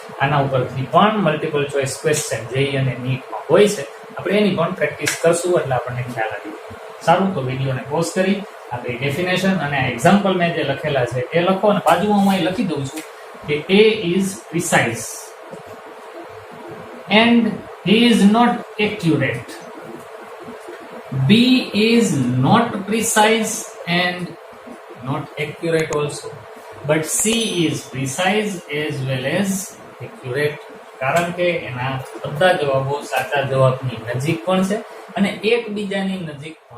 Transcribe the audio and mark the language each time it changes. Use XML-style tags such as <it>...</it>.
<gu>આના ઉપરથી પણ મલ્ટિપલ ચોઇસ ક્વેશ્ચન જેઈ અને નીટમાં હોય છે, આપણે એની પણ પ્રેક્ટિસ કરશું એટલે આપણને ખ્યાલ આવી. સારું, તો વિડીયોને પોઝ કરી આપણે ડેફિનેશન અને એક્ઝામ્પલ મેં જે લખેલા છે એ લખો, અને બાજુમાં હું અહીં લખી દઉં છું કે</gu> <en>A is precise and he is not accurate. B is not precise and not accurate also. But C is precise as well as accurate.</en> <gu>કારણ કે એના બધા જવાબો સાચા જવાબની નજીક પણ છે અને એકબીજાની નજીક</gu>